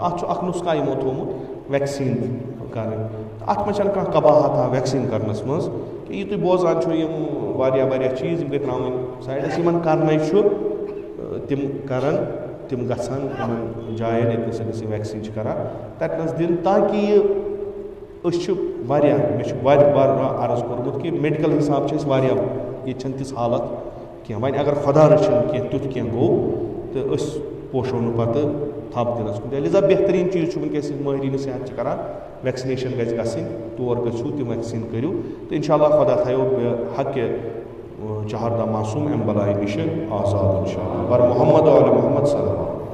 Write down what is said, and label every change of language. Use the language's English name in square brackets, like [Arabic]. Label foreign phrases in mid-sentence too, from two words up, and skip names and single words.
[Kashmiri] اَتھ چھُ اکھ نُسخہ یِمو تھوٚومُت ویکسیٖن کَرٕنۍ تہٕ اَتھ منٛز چھَنہٕ کانٛہہ قباحتہ ویکسیٖن کَرنَس منٛز کہِ یہِ تُہۍ بوزان چھُو یِم واریاہ چیٖز یِم گٔے ترٛاوٕنۍ سایڈَس یِمن کَرنَے چھُ تِم کَرَن تِم گژھن یِمن جاین ییٚتنَس أسۍ یہِ ویکسیٖن چھِ کَران تَتنَس دِنۍ تاکہِ یہِ أسۍ چھِ واریاہ مےٚ چھُ بار عرض کوٚرمُت کہِ میڈِکل حِساب چھِ أسۍ واریاہ ییٚتہِ چھَنہٕ تِژھ حالت کینٛہہ. وۄنۍ اگر خۄدا رٔچھِنۍ کینٛہہ تیُتھ کینٛہہ گوٚو تہٕ أسۍ پوشو نہٕ پَتہٕ تھپھ دِنَس کُن. لہذا بہتریٖن چیٖز چھُ وٕنکٮ۪س یِم مٲہریٖنہِ صحت چھِ کَران ویکسِنیشن گژھِ گژھٕنۍ تور گٔژھِو تِم ویکسیٖن کٔرِو تہٕ اِنشاءاللہ خۄدا تھایو حقہِ چہردہ معصوٗم اَمہِ بَلایہِ نِشہِ آزاد اِنشاءاللہ. [Arabic] بر محمد و آل محمد صلی اللہ